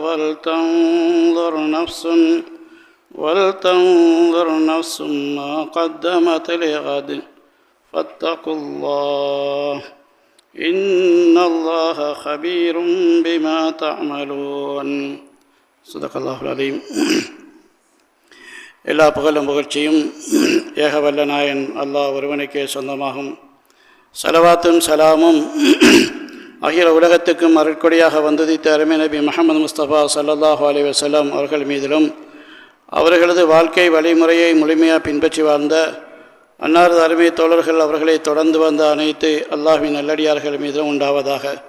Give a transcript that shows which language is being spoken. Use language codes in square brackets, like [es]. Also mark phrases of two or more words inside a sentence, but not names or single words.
[ar] ولتنظر نفس ما قدمت لغد فاتقوا الله إن الله خبير بما تعملون صدق الله العظيم. [ta] எல்லா புகழும் புகழ்ச்சியும் ஏகவல்ல நாயன் அல்லாஹ் ஒருவனுக்கே சொந்தமாகும். சலவாத்தும் சலாமும் அகில உலகத்துக்கும் அருட்கொடையாக வந்ததித்த அருமை நபி முஹம்மது முஸ்தபா [ar] صلى الله عليه وسلم [ta] அவர்கள் மீதிலும் அவர்களது வாழ்க்கை வழிமுறையை முழுமையாக பின்பற்றி வாழ்ந்த அன்னாரது அருமை தோழர்கள் அவர்களை தொடர்ந்து வந்த அனைத்து அல்லாஹ்வின் நல்லடியார்கள் மீதிலும் உண்டாவதாக.